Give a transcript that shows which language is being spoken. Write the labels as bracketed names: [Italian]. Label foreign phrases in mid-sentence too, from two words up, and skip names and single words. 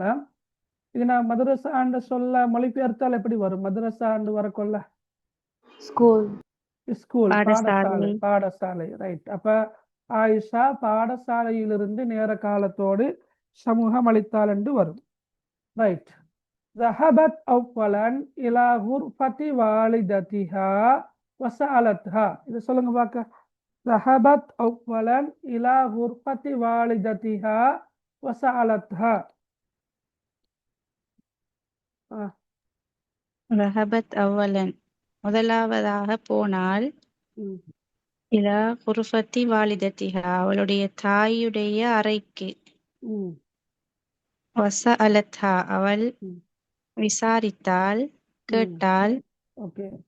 [Tamil] இது நான் மதரசா ஆண்டு சொல்ல மொழிபெயர்த்தால் எப்படி வரும்? மதரசா ஆண்டு வரக்கொள்ள ஸ்கூல் பாடசாலை. ரைட். அப்ப ஆயிஷா பாடசாலையிலிருந்து நேர காலத்தோடு சமூகம் அளித்தாள் என்று வரும். ரைட். [Arabic] ذهبت أولا إلى غرفة والدتها وسألتها. [Tamil] இது சொல்லுங்க பார்க்க. [Arabic] ذهبت أولا إلى غرفة والدتها وسألتها. ذهبت أولا [Tamil] முதலாவதாக போனால் [Arabic] إلى غرفة والدتها [Tamil] அவளுடைய தாயுடைய அறைக்கு. வஸஅலத்ஹா அவள் விசாரித்தாள், கேட்டாள். ஓகே,